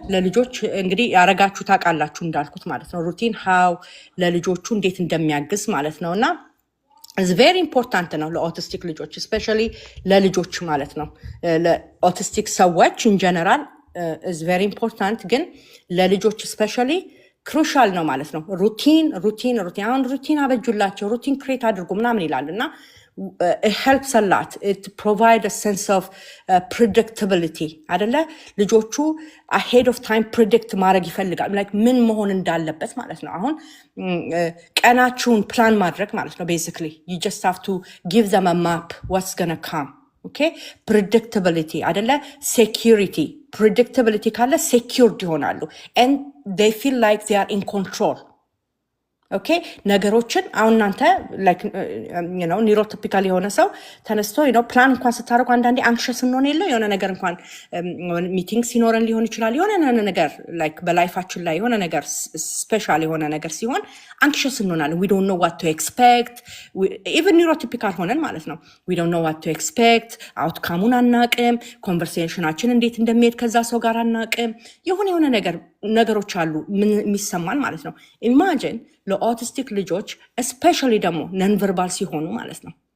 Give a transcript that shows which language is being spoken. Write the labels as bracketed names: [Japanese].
[Amharic] ለልጆች እንግዲህ ያረጋችሁ ታውቃላችሁ እንዳልኩት ማለት ነው። ሩቲን how ለልጆቹ እንዴት እንደሚያግዝ ማለት ነውና [English] is very important [Amharic] ነው ለኦቲስቲክ ልጆች especially ለልጆች ማለት ነው። ለኦቲስቲክ ሰዎች [English] in general is very important [Amharic] ግን ለልጆች especially ክሩሻል ነው ማለት ነው። ሩቲን አሁን ሩቲን አበጁላቸው ሩቲን ክሬት አድርጉ ምናምን ይላልና [English] it helps a lot. It provides a sense of predictability [Amharic] አይደለ? ልጆቹ [English] ahead of time predict [Amharic] ማድረግ ይፈልጋል [English] like [Amharic] ምን መሆን እንዳለበት ማለት ነው። [English] አሁን ቀናችሁን ፕላን ማድረግ ማለት ነው basically you just have to give them a map what's gonna come. okay predictability [Amharic] አይደለ? [English] security predictability [Amharic] ካለ [English] secured [Amharic] ይሆናሉ [English] and they feel like they are in control. [Amharic] okay ነገሮችን አሁን እናንተ [English] like you know [Amharic] ኒውሮቲፒካል የሆነ ሰው ተነስቶ you know ፕላን እንኳን ስታደርጉ አንዳንዴ አንክሸስ እንሆን የለ የሆነ ነገር እንኳን ሚቲንግ ሲኖረን ሊሆን ይችላል የሆነ ነገር like በላይፋችን ላይ የሆነ ነገር ስፔሻል የሆነ ነገር ሲሆን አንክሸስ እንሆናለን። [English] we don't know what to expect even [Amharic] ኒውሮቲፒካል ሆነን ማለት ነው [English] we don't know what to expect [Amharic] አውትካሙን አናቅም ኮንቨርሴሽናችን እንዴት እንደሚሄድ ከዛ ሰው ጋር አናቅም የሆነ ነገሮች አሉ ምን የሚሰማን ማለት ነው። ኢማጂን ለኦቲስቲክ ልጆች especially ደግሞ ነን ቨርባል ሲሆኑ ማለት ነው